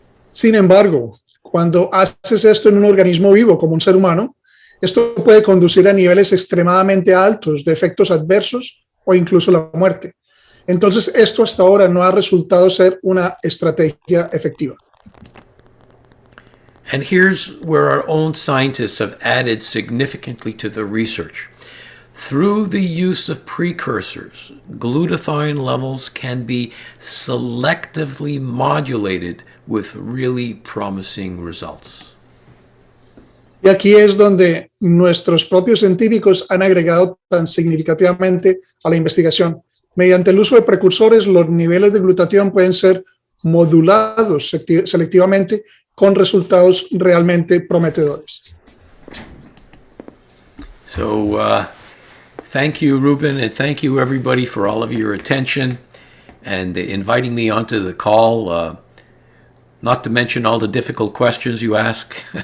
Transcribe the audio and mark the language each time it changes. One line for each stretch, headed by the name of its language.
Spanish: Sin embargo, cuando haces esto en un organismo vivo como un ser humano, esto puede conducir a niveles extremadamente altos de efectos adversos o incluso la muerte. Entonces, esto hasta ahora no ha resultado ser una estrategia efectiva.
English: And here's where our own scientists have added significantly to the research. Through the use of precursors, glutathione levels can be selectively modulated with really promising results.
Spanish: Y aquí es donde nuestros propios científicos han agregado tan significativamente a la investigación. Mediante el uso de precursores, los niveles de glutatión pueden ser modulados selectivamente con resultados realmente prometedores.
English: So, thank you, Ruben, and thank you, everybody, for all of your attention and inviting me onto the call, not to mention all the difficult questions you ask.